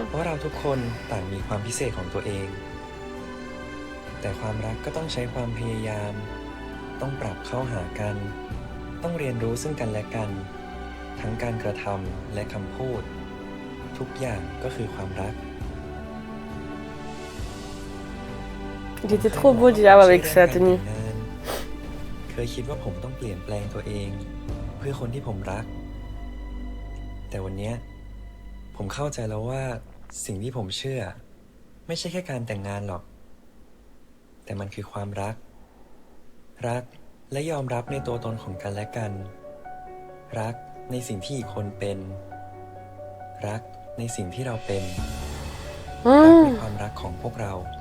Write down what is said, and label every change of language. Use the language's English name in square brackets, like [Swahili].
[Thai] เพราะเราทุกคนต่างมีความพิเศษของตัวเอง แต่ความรักก็ต้องใช้ความพยายาม ต้องปรับเข้าหากัน ต้องเรียนรู้ซึ่งกันและกัน ทั้งการกระทำและคำพูด ทุกอย่างก็คือความรัก [French] Il était trop beau déjà avec sa tenue. [Thai] เคยคิดว่าผมต้องเปลี่ยนแปลงตัวเอง เพื่อคนที่ผมรัก แต่วันนี้ผมเข้าใจแล้วว่าสิ่งที่ผมเชื่อ ไม่ใช่แค่การแต่งงานหรอก แต่มันคือความรัก รักและยอมรับในตัวตนของกันและกัน รักในสิ่งที่อีกคนเป็น รักในสิ่งที่เราเป็น รักในความรักของพวกเรา